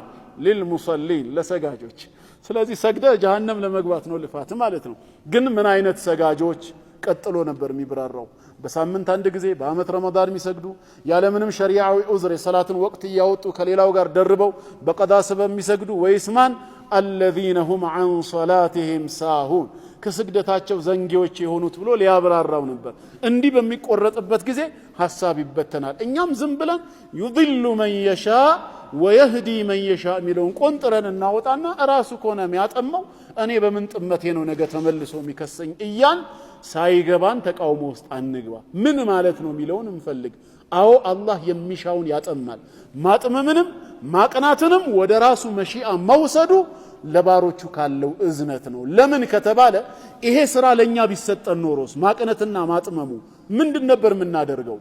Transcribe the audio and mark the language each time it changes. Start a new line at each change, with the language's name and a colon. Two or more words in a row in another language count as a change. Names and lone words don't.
Amharic: ሊልሙሰሊን ለሰጋጆች። ስለዚህ ሰግደ ጀሃነም ለመግባት ነው ልፋት ማለት ነው። ግን ምን አይነት ሰጋጆች? ቀጥሎ ነበር የሚብራራው። በሳምንት አንድ ጊዜ በአመት ረመዳን የሚሰግዱ ያለምንም ሸሪዓዊ ዑዝር የሰላትን ወቅት እያወጡ ከሌላው ጋር ደርበው በቀዳ ሰበብ የሚሰግዱ ወይስ ማን?
Arabic: الذين هم عن صلاتهم ساهون
Amharic: ከስግደታቸው ዘንጊዎች የሆኑት ብሎ ሊያብራራው ነበር። እንዲህ በሚቆረጥበት ጊዜ ሐሳብ ይበተናል። እኛም ዝም ብለን
Arabic: يضل من يشاء ويهدي من يشاء
Amharic: ሚለውን ቆንጥረን እናወጣና ራሱ ኮነ የሚያጠመው እኔ በምን ጥመቴ ነው ነገ ተመልሶ የሚከሰኝ እያን ሳይገባን ተቃውሞ ውስጥ አንግባ። ምን ማለት ነው የሚለውን እንፈልግ። አዎ አላህ የሚሻውን ያጠማል። ማጥመምንም ማቅናትንም ወደ ራሱ መሺአ መውሰዱ ለባሮቹ ካለው እዝነት ነው። ለምን ከተባለ ይሄ ስራ ለኛ ቢሰጠን ኖሮስ ማቅነትና ማጥመሙ ምንድን ነበር የምናደርገው?